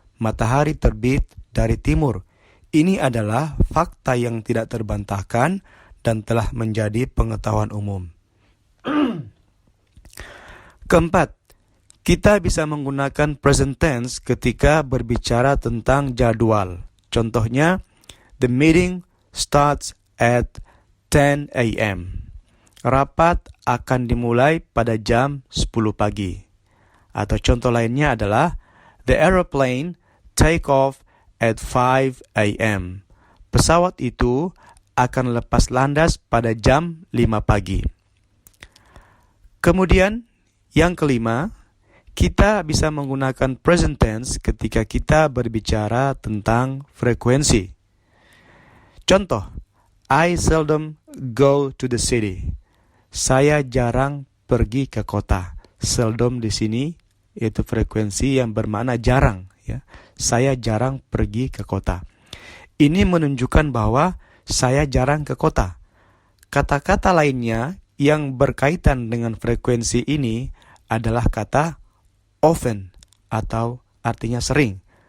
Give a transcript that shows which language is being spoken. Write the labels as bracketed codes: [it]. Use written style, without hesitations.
[id] Matahari terbit dari timur. Ini adalah fakta yang tidak terbantahkan dan telah menjadi pengetahuan umum. Keempat, kita bisa menggunakan present tense ketika berbicara tentang jadwal. Contohnya, [en] the meeting starts at 10 a.m. [id] Rapat akan dimulai pada jam 10 pagi. Atau contoh lainnya adalah, [en] the aeroplane take off at 5 a.m. [id] Pesawat itu akan lepas landas pada jam 5 pagi. Kemudian, yang kelima, kita bisa menggunakan present tense ketika kita berbicara tentang frekuensi. Contoh, [en] I seldom go to the city. [id] Saya jarang pergi ke kota. Seldom di sini yaitu frekuensi yang bermakna jarang. Ya. Saya jarang pergi ke kota. Ini menunjukkan bahwa saya jarang ke kota. Kata-kata lainnya yang berkaitan dengan frekuensi ini adalah kata often atau artinya sering.